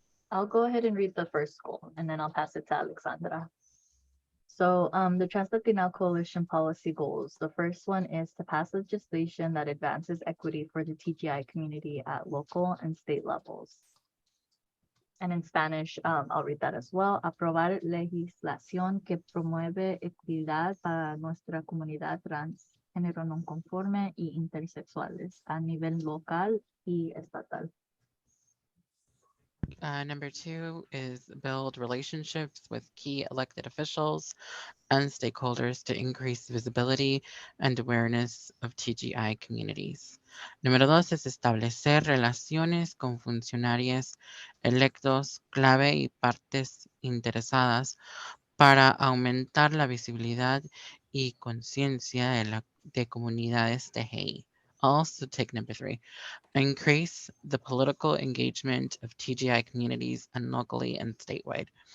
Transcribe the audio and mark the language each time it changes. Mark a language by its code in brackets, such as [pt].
[en] I'll go ahead and read the first goal, and then I'll pass it to Alexandra. So the TransLatin Coalition policy goals, the first one is to pass legislation that advances equity for the TGI community at local and state levels. And in Spanish, I'll read that as well. [es] Aprobar legislación que promueve equidad para nuestra comunidad trans, género non conforme y intersexuales a nivel local y estatal. [en] Number 2 is build relationships with key elected officials and stakeholders to increase visibility and awareness of TGI communities. [es] Número 2 es establecer relaciones con funcionarios electos clave y partes interesadas para aumentar la visibilidad y conciencia de comunidades TGI. [en] Also take number 3. Increase the political engagement of TGI communities and locally and statewide.